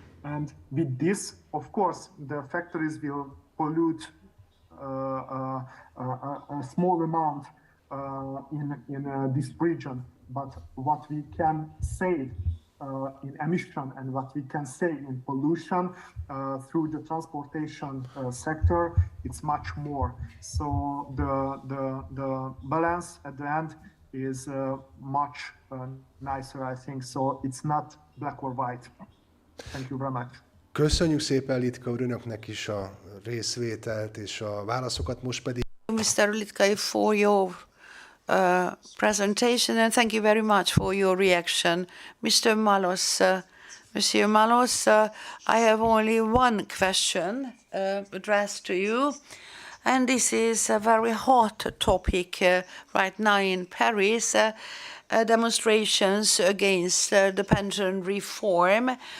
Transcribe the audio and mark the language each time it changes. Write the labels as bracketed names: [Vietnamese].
[English] And with this, of course, the factories will pollute a small amount in this region, but what we can save in emission and what we can save in pollution through the transportation sector, it's much more. So the balance at the end is much nicer, I think. So it's not black or white. Thank you very much. [Hungarian] Köszönjük szépen, Litka úr, önöknek is a részvételt és a válaszokat, most pedig [English] Mr. Litkai, for your presentation, and thank you very much for your reaction. Mr. Malosse, Monsieur Malosse, I have only one question addressed to you, and this is a very hot topic right now in Paris, demonstrations against the pension reform.